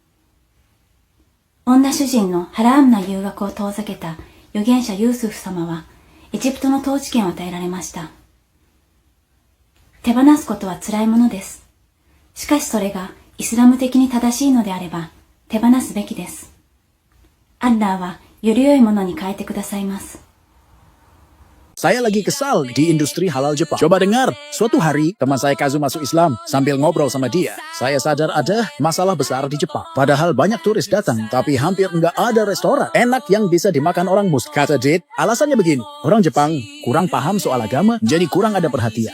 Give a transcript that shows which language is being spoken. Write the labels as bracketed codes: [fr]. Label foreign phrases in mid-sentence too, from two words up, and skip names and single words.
[ja] 女主人のハラームな誘惑を遠ざけた預言者ユースフ様は、エジプトの統治権を与えられました。手放すことは辛いものです。しかしそれがイスラム的に正しいのであれば、手放すべきです。アッラーはより良いものに変えてくださいます。 [id] Saya lagi kesal di industri halal Jepang. Coba dengar, suatu hari teman saya Kazu masuk Islam. Sambil ngobrol sama dia, saya sadar ada masalah besar di Jepang. Padahal banyak turis datang, tapi hampir nggak ada restoran enak yang bisa dimakan orang Muslim. Kata Date, alasannya begini, orang Jepang kurang paham soal agama, jadi kurang ada perhatian.